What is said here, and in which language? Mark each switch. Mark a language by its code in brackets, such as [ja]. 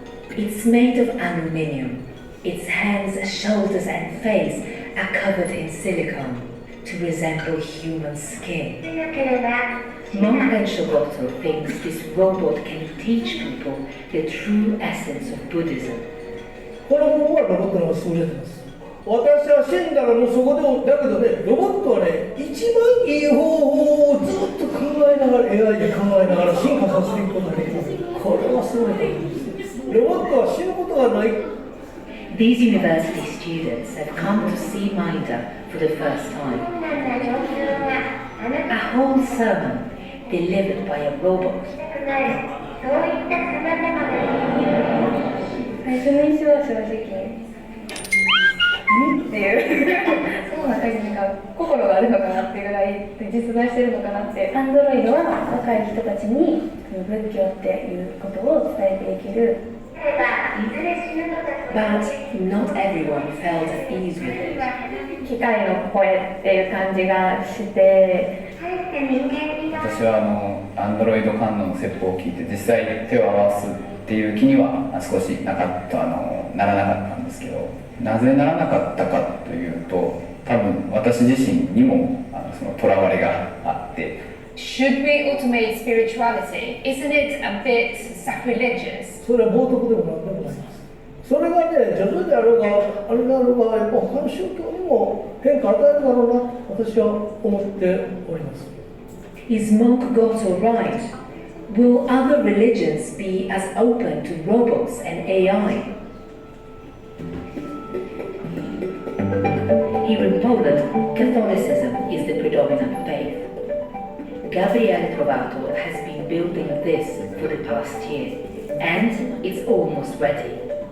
[en] It's made of aluminium. Its hands, shoulders and face are covered in silicone to resemble human skin. Monk Shogoto thinks this robot can teach people the true essence of Buddhism. [ja] この方法はロボットの方が優れてます。私は死んだらもうそこでもだけどね、ロボットはね、一番いい方法をずっと考えながら AI で考えながら進化させていくことができる。これはすごいと思うんです。ロボットは死ぬことがない。 [en] These university students have come to see Minda for the first time. A whole sermon delivered by a robot. [ja] 最初の印象は正直っていうその中になんか心があるのかなっていうぐらい実在してるのかなって。アンドロイドは若い人たちに仏教っていうことを伝えていける。 [en] But not everyone felt at ease with it. [ja] 機械の声っていう感じがして。私はアンドロイド観音の説法を聞いて実際手を合わすっていう気には少しならなかったんですけど、なぜならなかったかというと、多分私自身にもその囚われがあって。 [en] Should we automate spirituality? Isn't it a bit sacrilegious? [ja] それは冒涜でもなんでもないです。それがね、ジョズであろうがあれであろうが、やっぱ他の宗教にも変化を与えるだろうなと私は思っております。 [en] Is Monk Goto right? Will other religions be as open to robots and AI? Here in Poland, Catholicism is the predominant faith. Gabriele Trovato has been building this for the past year, and it's almost ready.